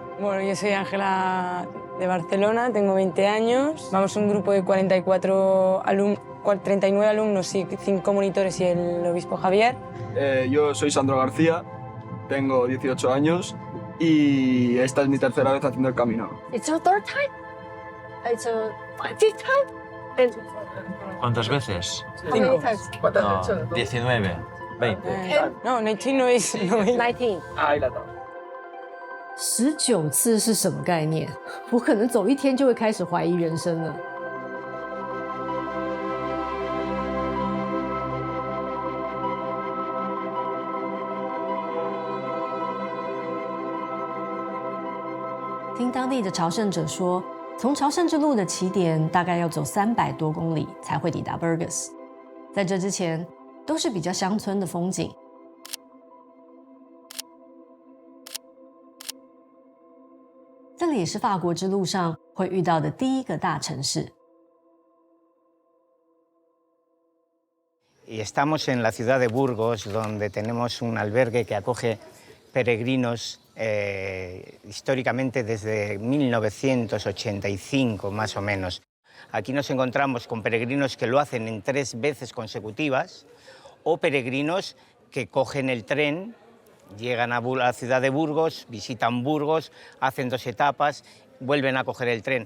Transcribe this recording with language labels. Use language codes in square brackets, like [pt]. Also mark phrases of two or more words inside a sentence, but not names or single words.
[es] Bueno, yo soy Ángela de Barcelona, tengo 20 años. Vamos un grupo de 39 alumnos y 5 monitores y el obispo Javier. Yo soy Sandro García, tengo 18 años y esta es mi tercera vez haciendo el camino. [en] It's your third time? It's a fifth time? And [es] ¿Cuántas veces? [en] how many times? [es] No, 19, 20. No, 19 no es... No es. 19. ahí la tengo. [zh] 19 次是什么概念？我可能走一天就会开始怀疑人生了。听当地的朝圣者说，从朝圣之路的起点大概要走300多公里才会抵达 Burgos， 在这之前都是比较乡村的风景。这里也是法国之路上会遇到的第一个大城市。 [es] Y estamos en la ciudad de Burgos, donde tenemos un albergue que acoge peregrinos históricamente desde 1985 más o menos. Aquí nos encontramos con peregrinos que lo hacen en 3 veces consecutivas o peregrinos que cogen el tren, llegan a la ciudad de Burgos, visitan Burgos, hacen 2 etapas, vuelven a coger el tren.